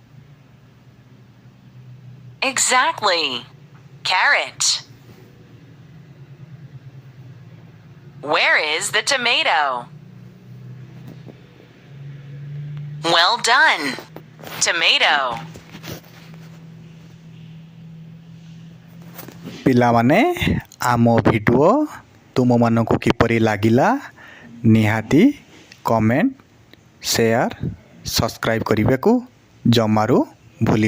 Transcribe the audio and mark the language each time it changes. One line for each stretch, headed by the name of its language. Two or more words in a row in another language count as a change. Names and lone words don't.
English: Exactly. Carrot. Where is the tomato? Well done. Tomato.
Odia: ପିଲାମାନେ ଆମ ଭିଡ଼ିଓ ତୁମମାନଙ୍କୁ କିପରି ଲାଗିଲା ନିହାତି
English: comment share subscribe
Odia: କରିବାକୁ ଜମାରୁ ଭୁଲିବେନି।